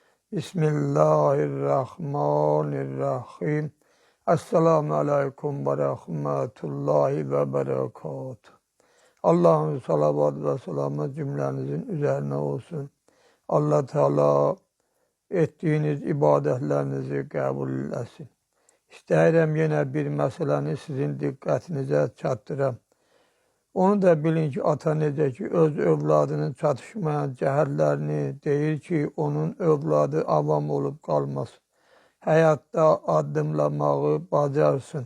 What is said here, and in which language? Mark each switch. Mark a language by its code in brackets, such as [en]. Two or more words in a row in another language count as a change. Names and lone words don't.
[ar] Bismillahirrahmanirrahim. السلام عليكم ورحمة الله وبركاته. [tr] Allah'ın salavat ve selamı cümlenizin üzerine olsun. Allah Teala ettiğiniz ibadetlerinizi kabul etsin. [az] İstəyirəm yenə bir məsələni sizin diqqətinizə çatdıram. Onu da bilin ki, ata necə ki, öz övladının çatışmayan cəhətlərini deyir ki, onun övladı avam olub qalmasın. Həyatda addımlamağı bacarsın.